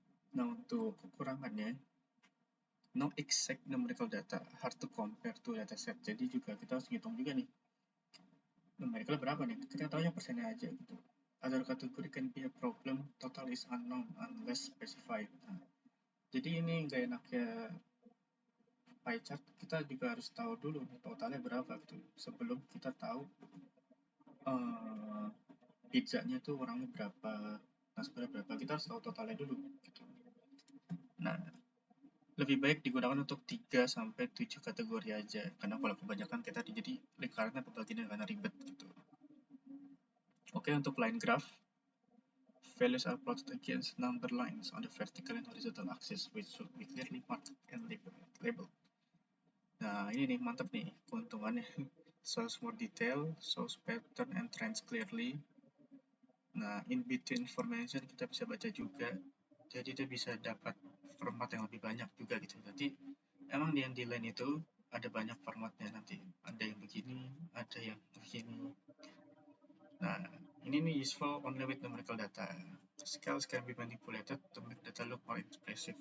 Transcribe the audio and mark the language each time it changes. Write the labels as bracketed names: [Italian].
[Indonesian] Nah untuk kekurangannya, [English] no exact numerical data, hard to compare to dataset. [Indonesian] Jadi juga kita harus ngitung juga nih, numerical berapa nih, kita tahu ya persennya aja gitu. [English] Other category can be a problem, total is unknown unless specified. [Indonesian] Nah, jadi ini gak enaknya pie chart, kita juga harus tahu dulu nih totalnya berapa gitu sebelum kita tahu pizzanya tuh orangnya berapa, nasibnya berapa, kita harus tahu totalnya dulu gitu. Nah lebih baik digunakan untuk 3-7 kategori aja, karena kalau kebanyakan kita jadi lingkarannya pembagiannya karena ribet gitu. [English] Oke, untuk line graph, values are plotted against number lines on the vertical and horizontal axis, which should be clearly marked and labeled. [Indonesian] Nah ini nih mantap nih keuntungannya. [English] shows more detail, shows pattern and trends clearly. [Indonesian] Nah, [English] in between information [Indonesian] kita bisa baca juga, jadi dia bisa dapat format yang lebih banyak juga gitu. Jadi emang di line itu ada banyak formatnya nanti. Ada yang begini, ada yang begini. [English] Nah, [Indonesian] ini nih [English] useful only with numerical data. Scales can be manipulated to make data look more expressive.